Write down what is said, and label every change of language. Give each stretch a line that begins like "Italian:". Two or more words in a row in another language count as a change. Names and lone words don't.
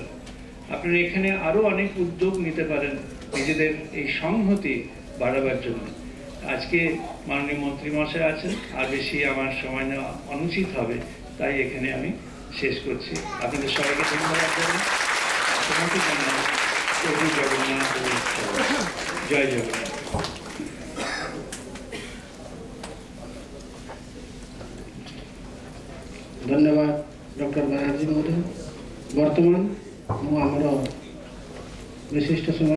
Bangla: আপনারা এখানে আরো অনেক উদ্যোগ নিতে পারেন নিজেদের এই সংহতি বাড়াবার জন্য। আজকে মাননীয় মন্ত্রী মহাশয় আছেন, আর বেশি আমার সময় নেওয়া অনুচিত হবে, তাই এখানে আমি শেষ করছি। আপনাদের সবাইকে ধন্যবাদ জানাই। তোমাকে জানাই প্রভু জগন্নাথ, জয় জগন্নাথ।
Odia: ଧନ୍ୟବାଦ ଡକ୍ଟର ବାନାର୍ଜୀ ମହୋଦୟ। ବର୍ତ୍ତମାନ ମୁଁ ଆମର ବିଶିଷ୍ଟ